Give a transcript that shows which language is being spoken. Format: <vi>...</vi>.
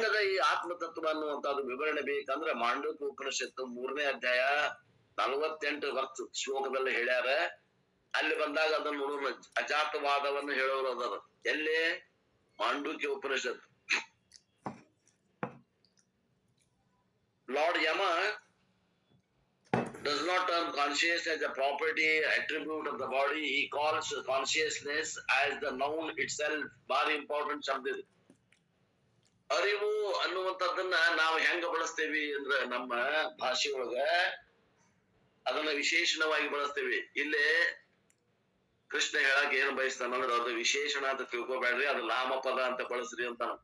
<kn>ಈ ಆತ್ಮತತ್ವ ಅನ್ನುವಂಥದ್ದು ವಿವರಣೆ ಬೇಕಂದ್ರೆ ಮಾಂಡೂಕ್ಯ ಉಪನಿಷತ್ತು 3ನೇ ಅಧ್ಯಾಯ 48 ಶ್ಲೋಕದಲ್ಲಿ ಹೇಳ್ಯಾರ. ಅಲ್ಲಿ ಬಂದಾಗ ಅದನ್ನು ನೋಡೋಣ. ಅಜಾತವಾದವನ್ನು ಹೇಳೋರು ಅದರ ಎಲ್ಲಿ ಮಾಂಡೂಕ್ಯ ಉಪನಿಷತ್ತು.</kn> <en>Lord Yama does not term consciousness as a property attribute of the body. He calls consciousness as the noun itself. Very important</en> <kn>ಶಬ್ದ ಇದು. ಅರಿವು ಅನ್ನುವಂಥದ್ದನ್ನ ನಾವು ಹೆಂಗ ಬಳಸ್ತೇವಿ ಅಂದ್ರೆ ನಮ್ಮ ಭಾಷೆಯೊಳಗ ಅದನ್ನ ವಿಶೇಷಣವಾಗಿ ಬಳಸ್ತೇವಿ. ಇಲ್ಲೇ ಕೃಷ್ಣ ಹೇಳಕ್ ಏನ್ ಬಯಸ್ತಾನಂದ್ರೆ ಅದು ವಿಶೇಷಣ ಅಂತ ತಿಳ್ಕೊಬೇಡ್ರಿ, ಅದು ನಾಮಪದ ಅಂತ ಬಳಸ್ರಿ ಅಂತ.</kn>